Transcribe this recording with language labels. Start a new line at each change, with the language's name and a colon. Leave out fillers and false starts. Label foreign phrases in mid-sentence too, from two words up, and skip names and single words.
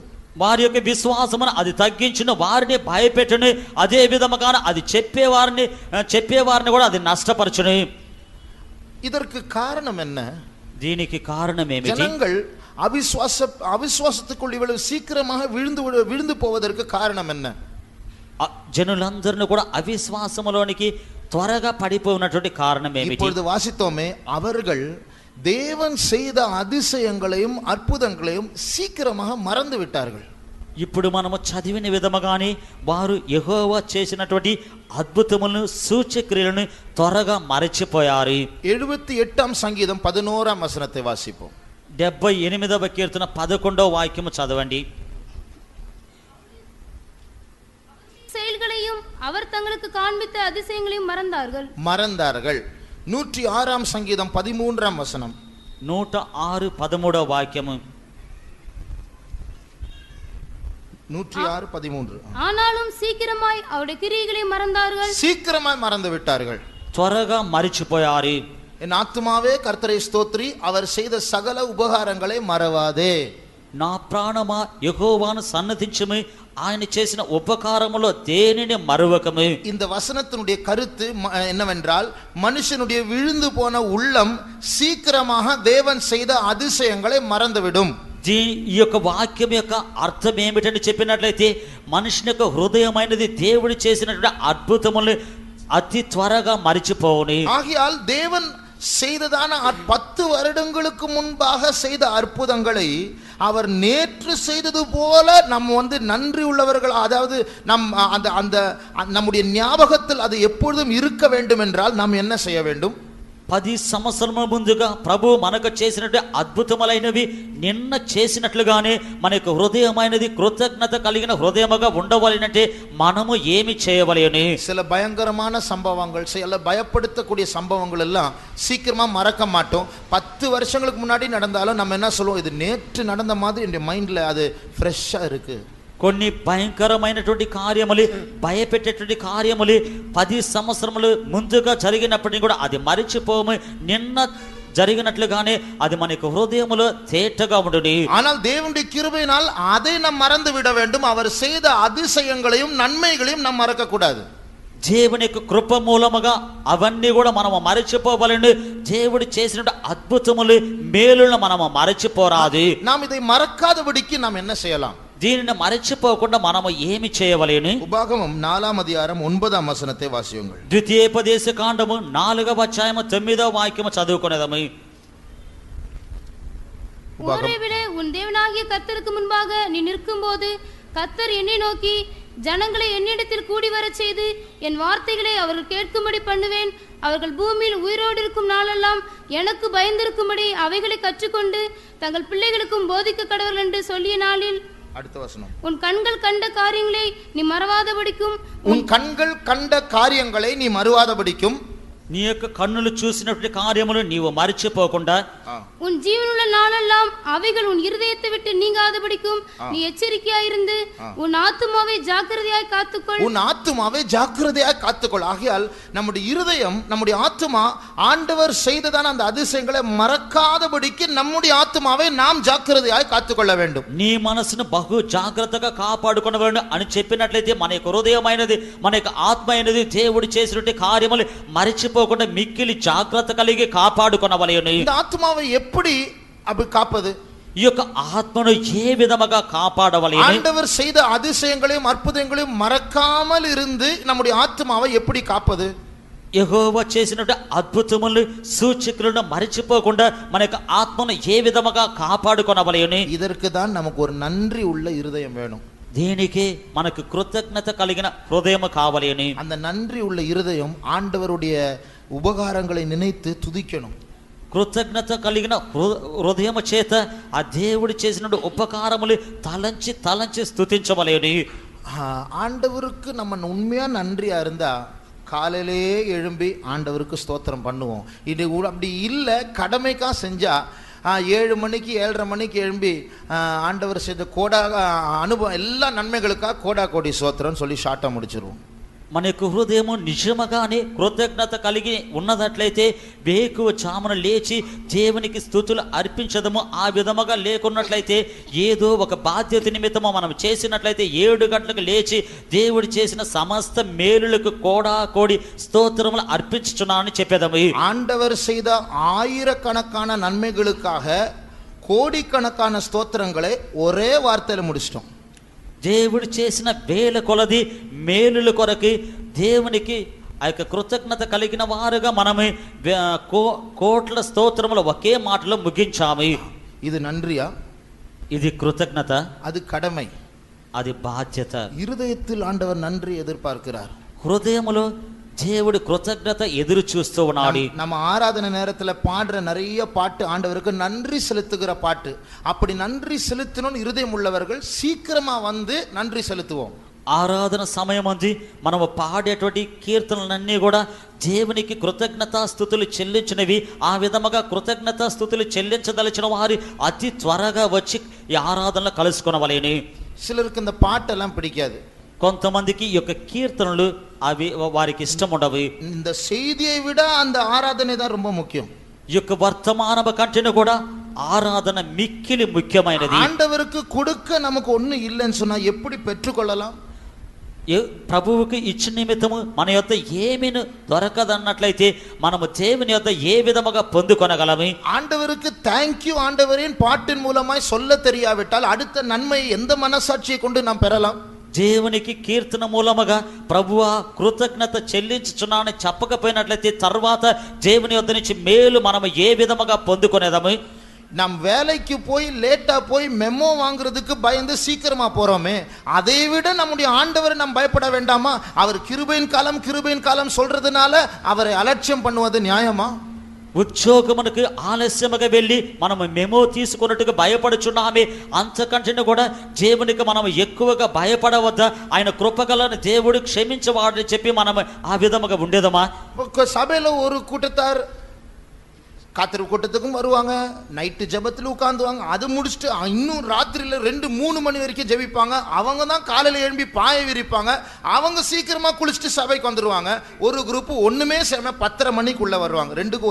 Telugu: వారి యొక్క విశ్వాసమును అది తగ్గించును, వారిని భయపెట్టును, అదే విధముగా అది చెప్పేవారిని కూడా అది నష్టపరచును.
Tamil: இதற்கு காரணம் என்ன?
Telugu: దీనికి కారణం ఏమిటి?
Tamil: ஜனங்கள் அவிசுவாசத்துக்குள் இவ்வளவு சீக்கிரமாக விழுந்து போவதற்கு காரணம் என்ன?
Telugu: జనులందరిని కూడా అవిశ్వాసములోనికి త్వరగా పడిపోయినటువంటి కారణం ఏమిటి?
Tamil: இப்பொழுது வாசித்தோமே, அவர்கள் தேவன் செய்த அதிசயங்களையும் அற்புதங்களையும் சீக்கிரமாக மறந்து விட்டார்கள்.
Telugu: ఇప్పుడు మనము చదివిన విధముగానే వారు యెహోవా చేసినటువంటి అద్భుతములను సూచక్రియలను త్వరగా మరచిపోయారు.
Tamil: 78வது சங்கீதம் 11வது வசனத்தை வாசிப்போம்.
Telugu: 78వ కీర్తన 11వ వాక్యము చదవండి.
Tamil: செயல்களையும் அவர் தங்களுக்கு காண்பித்த அதிசயங்களையும் மறந்தார்கள். 106வது சங்கீதம் 13வது வசனம்.
Telugu: 106 13వ వాక్యము. 106 13.
Tamil: ஆனாலும் சீக்கிரமாய் அவருடைய கிரியைகளை மறந்தார்கள். சீக்கிரமாய் மறந்து விட்டார்கள்,
Telugu: త్వరగా మరిచిపోయారు.
Tamil: என் ஆத்துமாவே கர்த்தரை ஸ்தோத்திரி, அவர் செய்த சகல உபகாரங்களை மறவாதே.
Telugu: నా ప్రాణమా యెహోవాను సన్నతించుము, ఆయన చేసిన ఉపకారములో దేనిని మరువకము.
Tamil: இந்த வசனத்தினுடைய கருத்து என்னவென்றால், மனுஷனுடைய விழுந்து போன உள்ளம் சீக்கிரமாக தேவன் செய்த அதிசயங்களை மறந்துவிடும்.
Telugu: ఈ యొక్క వాక్యం యొక్క అర్థం ఏమిటని చెప్పినట్లయితే, మనుషుని యొక్క హృదయమైనది దేవుడు చేసినటువంటి అద్భుతములు అతి త్వరగా మరిచిపోవును.
Tamil: ஆகையால் தேவன் செய்ததான 10 வருடங்களுக்கு முன்பாக செய்த அற்புதங்களை அவர் நேற்று செய்தது போல நம்ம நன்றி உள்ளவர்கள், அதாவது நம்முடைய ஞாபகத்தில் அது எப்பொழுதும் இருக்க வேண்டும் என்றால் நாம் என்ன செய்ய வேண்டும்?
Telugu: 10 సంవత్సరముల ముందుగా ప్రభు మనకు చేసినట్టు అద్భుతములైనవి నిన్న చేసినట్లుగానే మన యొక్క హృదయమైనది కృతజ్ఞత కలిగిన హృదయముగా ఉండవలెనంటే మనము ఏమి చేయవలెను?
Tamil: சில பயங்கரமான சம்பவங்கள், சில பயப்படுத்தக்கூடிய சம்பவங்கள் எல்லாம் சீக்கிரமா மறக்க மாட்டோம். 10 வருஷங்களுக்கு முன்னாடி நடந்தாலும் நம்ம என்ன சொல்லுவோம், இது நேற்று நடந்த மாதிரி என் மைண்ட்ல அது ஃப்ரெஷ்ஷா இருக்கு.
Telugu: కొన్ని భయంకరమైనటువంటి కార్యములు, భయపెట్టేటువంటి కార్యములు 10 సంవత్సరములు ముందుగా జరిగినప్పటికీ కూడా అది మరిచిపోము, నిన్న జరిగినట్లుగానే అది మనకు హృదయములో తేటగా ఉండును.
Tamil: ஆனால் தேவனுடைய கிருபையினால் அதை நாம் மறந்து விட வேண்டும். அவர் செய்த அதிசயங்களையும் நன்மைகளையும் நாம் மறக்க கூடாது.
Telugu: దేవుని యొక్క కృప మూలముగా అవన్నీ కూడా మనము మరచిపోవాలని దేవుడు చేసిన అద్భుతములు మేలులను మనము మరచిపోరాదు.
Tamil: நாம் இதை மறக்காதபடிக்கு நாம் என்ன செய்யலாம்?
Telugu: దీనిని మరచిపోకుండా మనము ఏమి చేయవలెను?
Tamil: உபாகமம் 4ஆம் அதிகாரம் 9ஆம் வசனத்தை வாசியுங்கள்.
Telugu: ద్వితీయోపదేశ కాండము 4వ అధ్యాయము 9వ వాక్యము చదువుకొనేదము.
Tamil: ஓரேபிலே உன் தேவனாகிய கர்த்தருக்கு முன்பாக நீ நிற்கும்போது கர்த்தர் என்னை நோக்கி, ஜனங்களை என்னிடத்தில் கூடி வரச் செய்து என் வார்த்தைகளை அவர்கள் கேட்கும்படி பண்ணுவேன். அவர்கள் பூமியில் உயிரோடு இருக்கும் நாளெல்லாம் எனக்கு பயந்திருக்கும்படி அவைகளை கற்றுக்கொண்டு தங்கள் பிள்ளைகளுக்கும் போதிக்க கடவுள் என்று சொல்லிய நாளில், அடுத்த வசனம், உன் கண்கள் கண்ட காரியங்களை நீ மறவாதபடிக்கும், உன் கண்கள் கண்ட காரியங்களை நீ மறவாதபடிக்கும்,
Telugu: నీ యొక్క కన్నులు చూసినటువంటి కార్యములు నీవు మరచిపోకుండా,
Tamil: உன் ஜீவனுள்ள நாளெல்லாம் அவைகள் உன் இருதயத்தை விட்டு நீங்காதபடிக்கும் நீ எச்சரிக்கையாயிருந்து உன் ஆத்துமாவை ஜாக்கிரதையாய் காத்துக்கொள். உன் ஆத்துமாவை ஜாக்கிரதையாய் காத்துக்கொள். ஆகையால் நம்முடைய இருதயம், நம்முடைய ஆத்துமா ஆண்டவர் செய்ததான அந்த அதிசயங்களை மறக்காதபடிக்கு நம்முடைய ஆத்துமாவை நாம் ஜாக்கிரதையாய் காத்துக்கொள்ள வேண்டும்.
Telugu: నీ మనసును బహు జాగ్రత్తగా కాపాడుకొనవలెను అని చెప్పినట్లయితే మన యొక్క హృదయమైనది, మన యొక్క ఆత్మ అయినది దేవుడు చేసినటువంటి కార్యములు మరచిపోకుండా మిక్కిలి జాగ్రత్త కలిగి కాపాడుకొనవలెను.
Tamil: இந்த ஆத்துமாவை எப்படி அப்படி காப்பது?
Telugu: ఈ యొక్క ఆత్మను ఏ విధముగా కాపాడవలెను?
Tamil: ஆண்டவர் செய்த அதிசயங்களையும் அற்புதங்களையும் மறக்காமல் இருந்து நம்முடைய ஆத்துமாவை எப்படி காப்பது?
Telugu: యెహోవా చేసినటువంటి అద్భుతములు సూచకులను మరచిపోకుండా మన యొక్క ఆత్మను ఏ విధముగా కాపాడుకొనవలెను?
Tamil: இதற்கு தான் நமக்கு ஒரு நன்றி உள்ள இருதயம் வேணும்.
Telugu: దీనికి మనకు కృతజ్ఞత కలిగిన హృదయం కావలేని.
Tamil: அந்த நன்றி உள்ள இருதயம் ஆண்டவருடைய உபகாரங்களை நினைத்து துதிக்கணும்.
Telugu: కృతజ్ఞత కలిగిన హృదయము చేత ఆ దేవుడు చేసిన ఉపకారములు తలంచి తలంచి స్తుతించవలేని.
Tamil: ஆண்டவருக்கு நம்ம உண்மையா நன்றியா இருந்தா காலையிலே எழும்பி ஆண்டவருக்கு ஸ்தோத்திரம் பண்ணுவோம். இது அப்படி இல்லை, கடமைக்கா செஞ்சா 7 மணிக்கு 7:30 மணிக்கு எழும்பி ஆண்டவர் செய்த அனுபவம் எல்லா நன்மைகளுக்காக கோடா கோடி ஸ்தோத்திரம் சொல்லி ஷார்ட்டா முடிச்சிருவோம்.
Telugu: మన యొక్క హృదయము నిజముగానే కృతజ్ఞత కలిగి ఉన్నట్లయితే వేకువ చామున లేచి దేవునికి స్తుతులు అర్పించదము. ఆ విధముగా లేకున్నట్లయితే ఏదో ఒక బాధ్యత నిమిత్తము మనం చేసినట్లయితే 7 గంటలకు లేచి దేవుడు చేసిన సమస్త మేలులకు కోడా కోడి స్తోత్రములు అర్పించుచున్నానని చెప్పేదము.
Tamil: ஆண்டவர் செய்த ஆயிரக்கணக்கான நன்மைகளுக்காக கோடிக்கணக்கான ஸ்தோத்திரங்களை ஒரே வார்த்தையில முடிச்சிட்டோம்.
Telugu: దేవుడు చేసిన వేల కొలది మేలుల కొరకు దేవునికి ఆ యొక్క కృతజ్ఞత కలిగిన వారుగా మనమే కోట్ల స్తోత్రములు ఒకే మాటలో ముగించాము.
Tamil: இது நன்றியா?
Telugu: ఇది కృతజ్ఞత,
Tamil: அது கடமை,
Telugu: అది బాధ్యత.
Tamil: இருதயத்தில் ஆண்டவர் நன்றி எதிர்பார்க்கிறார்.
Telugu: హృదయములో దేవుడు కృతజ్ఞత ఎదురు చూస్తూ ఉన్నాడు.
Tamil: நம்ம ஆராதனை நேரத்துல பாடுற நிறைய பாட்டு ஆண்டவருக்கு நன்றி செலுத்துகிற பாட்டு. அப்படி நன்றி செலுத்தணும்னு இருதயம் உள்ளவர்கள் சீக்கிரமா வந்து நன்றி செலுத்துவோம்.
Telugu: ఆరాధన సమయం అంది మనము పాడేటువంటి కీర్తనలన్నీ కూడా దేవునికి కృతజ్ఞతాస్తుతులు చెల్లించినవి. ఆ విధముగా కృతజ్ఞతాస్తుతులు చెల్లించదలిచిన వారు అతి త్వరగా వచ్చి ఈ ఆరాధనలో కలుసుకొనవలేని.
Tamil: சிலருக்கு இந்த பாட்டெல்லாம் பிடிக்காது.
Telugu: కొంతమందికి ఈ యొక్క కీర్తనలు అవి వారికి ఇష్టం ఉండవు.
Tamil: இந்த செய்தியை விட அந்த ஆராதனை தான் ரொம்ப முக்கியம்.
Telugu: ఈ యొక్క వర్తమానము కంటేనే కూడా ఆరాధన మిక్కిలి ముఖ్యమైనది.
Tamil: ஆண்டவருக்கு கொடுக்க நமக்கு ஒண்ணு இல்லைன்னு சொன்னா எப்படி பெற்றுக்கொள்ளலாம்?
Telugu: ప్రభువుకి ఇచ్చిన నిమిత్తము మన యొద్ద ఏమీను దొరకదన్నట్లయితే మనము దేవుని యొద్ద ఏ విధముగా పొందుకొనగలము?
Tamil: ஆண்டவருக்கு தேங்க்யூ ஆண்டவரின் பாட்டின் மூலமாய் சொல்ல தெரியாவிட்டால் அடுத்த நன்மை எந்த மனசாட்சியை கொண்டு நாம் பெறலாம்?
Telugu: దేవునికి కీర్తన మూలముగా ప్రభువా కృతజ్ఞత చెల్లించుచున్నానని చెప్పకపోయినట్లయితే తర్వాత దేవుని యొద్ద నుంచి మేలు మనము ఏ విధముగా పొందుకొనేదము?
Tamil: நாம் வேலைக்கு போய் லேட்டா போய் மெமோ வாங்குறதுக்கு பயந்து சீக்கிரமா போறோமே, அதை விட நம்முடைய ஆண்டவரை நாம் பயப்பட வேண்டாமா? அவர் கிருபையின் காலம் சொல்றதுனால அவரை அலட்சியம் பண்ணுவது நியாயமா?
Telugu: ఉద్యోగమునకు ఆలస్యముగా వెళ్ళి మనము మెమో తీసుకున్నట్టుగా భయపడుచున్నామే, అంతకంటే కూడా దేవునికి మనం ఎక్కువగా భయపడవద్దా? ఆయన కృపగలను దేవుడు క్షమించవాడని చెప్పి మనం ఆ విధముగా ఉండేదమా?
Tamil: சபையில ஒரு கூட்டத்தார் காத்திரு கூட்டத்துக்கும் வருவாங்க, நைட்டு ஜபத்தில் உட்காந்துவாங்க, அது முடிச்சுட்டு இன்னும் ராத்திரியில் 2-3 மணி வரைக்கும் ஜெபிப்பாங்க. அவங்க தான் காலையில் எழும்பி பாயை விரிப்பாங்க. அவங்க சீக்கிரமாக குளிச்சுட்டு சபைக்கு வந்துடுவாங்க. ஒரு குரூப்பு ஒன்றுமே செய்யாம 10:30 மணிக்குள்ளே வருவாங்க.